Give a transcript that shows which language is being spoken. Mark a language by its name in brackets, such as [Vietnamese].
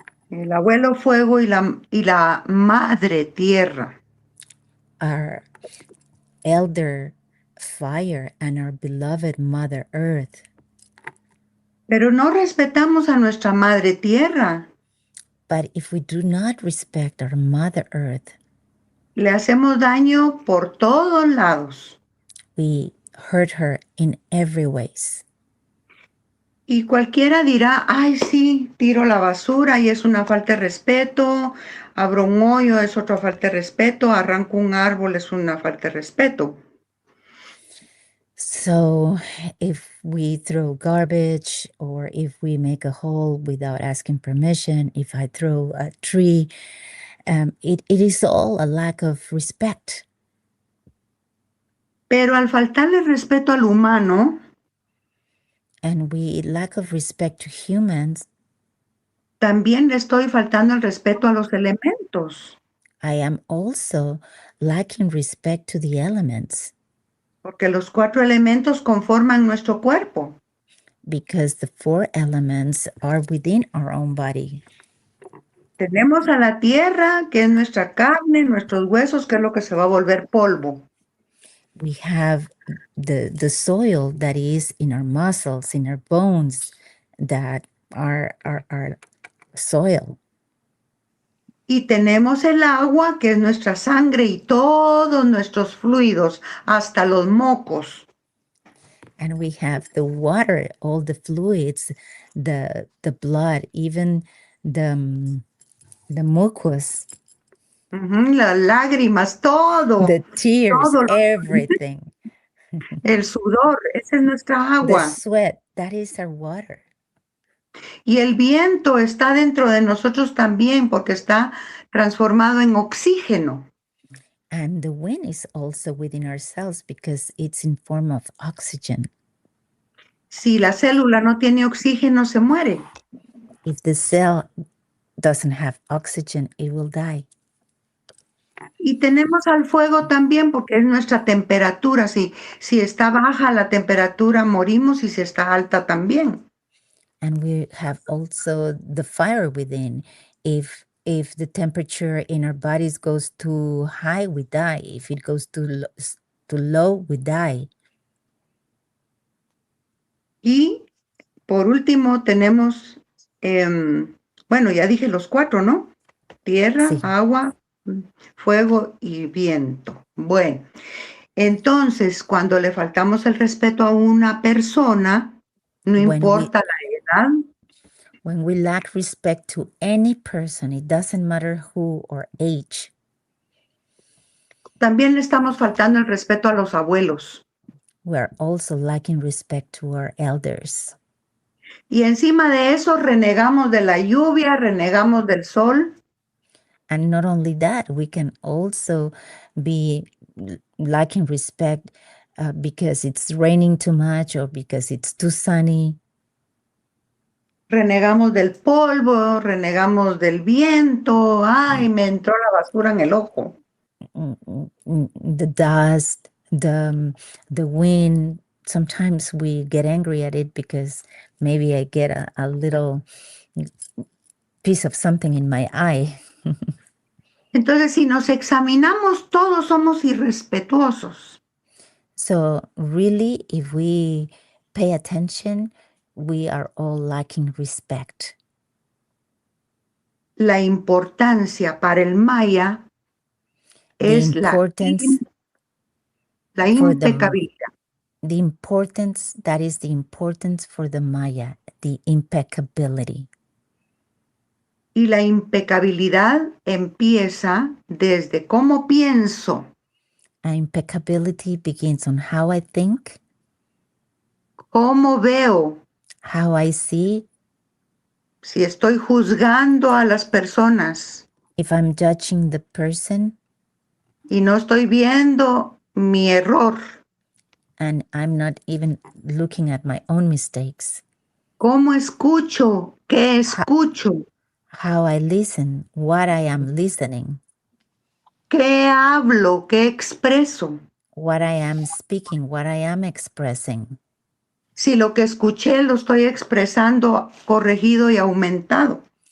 [Spanish] el abuelo fuego y la madre tierra. [English] our elder fire, and our beloved Mother Earth. [Spanish] Pero no respetamos a nuestra madre tierra. [English] But if we do not respect our Mother Earth, [Spanish] Le hacemos daño por todos lados. [English] we hurt her in every ways. [Spanish] Y cualquiera dirá, ay, sí, tiro la basura y es una falta de respeto, abro un hoyo, es otra falta de respeto, arranco un árbol, es una falta de respeto. [English] So if we throw garbage or if we make a hole without asking permission, if I throw a tree, it is all a lack of respect. [Spanish] Pero al faltarle respeto al humano, [English] And we lack of respect to humans, [Spanish] también le estoy faltando el respeto a los elementos, [English] I am also lacking respect to the elements [Spanish] porque los 4 elementos conforman nuestro cuerpo. [English] because the 4 elements are within our own body. [Spanish] Tenemos a la tierra, que es nuestra carne, nuestros huesos, que es lo que se va a volver polvo. [English] We have the soil that is in our muscles, in our bones, that are soil. [Spanish] Y tenemos el agua, que es nuestra sangre y todos nuestros fluidos, hasta los mocos. [English] And we have the water, all the fluids, the blood, even the mucus, [Spanish] Las lágrimas, todo, [English] the tears, [Spanish] todo, [English] everything, [Spanish] el sudor, esa es nuestra [English] the [Spanish] agua. [English] sweat, that is our water. [Spanish] Y el viento está dentro de nosotros también porque está transformado en oxígeno. [English] And the wind is also within ourselves because it's in form of oxygen. [Spanish] Si la célula no tiene oxígeno, se muere. [English] If the cell doesn't have oxygen, it will die. [Spanish] Y tenemos al fuego también porque es nuestra temperatura. Si está baja la temperatura, morimos, y si está alta también. [English] And we have also the fire within. If the temperature in our bodies goes too high, we die. If it goes too low, we die. [Spanish] Y por último tenemos, bueno, ya dije los 4, ¿no? Tierra, Sí. agua, fuego y viento. Bueno, entonces cuando le faltamos el respeto a una persona, no importa la edad, [English] when we lack respect to any person, it doesn't matter who or age, [Spanish] también le estamos faltando el respeto a los abuelos. [English] we are also lacking respect to our elders. [Spanish] Y encima de eso renegamos de la lluvia, renegamos del sol. [English] And not only that, we can also be lacking respect because it's raining too much or because it's too sunny. [Spanish] Renegamos del polvo, renegamos del viento. Ay, me entró la basura en el ojo. [English] The dust, the wind. Sometimes we get angry at it because maybe I get a little piece of something in my eye. [Spanish] Entonces, si nos examinamos, todos somos irrespetuosos. [English] So really, if we pay attention, we are all lacking respect. [Spanish] La importancia para el maya es la impecabilidad. [English] The importance, that is the importance for the Maya, the impeccability. [Spanish] Y la impecabilidad empieza desde cómo pienso. [English] Impeccability begins on how I think, [Spanish] cómo veo, [English] how I see, [Spanish] si estoy juzgando a las personas [English] if I'm judging the person [Spanish] y no estoy viendo mi error. [English] And I'm not even looking at my own mistakes. [Spanish] ¿Cómo escucho? ¿Qué escucho? [English] How I listen, what I am listening. [Spanish] ¿Qué hablo? ¿Qué expreso? [English] What I am speaking, what I am expressing. [Spanish] Si lo que escuché lo estoy expresando corregido y aumentado.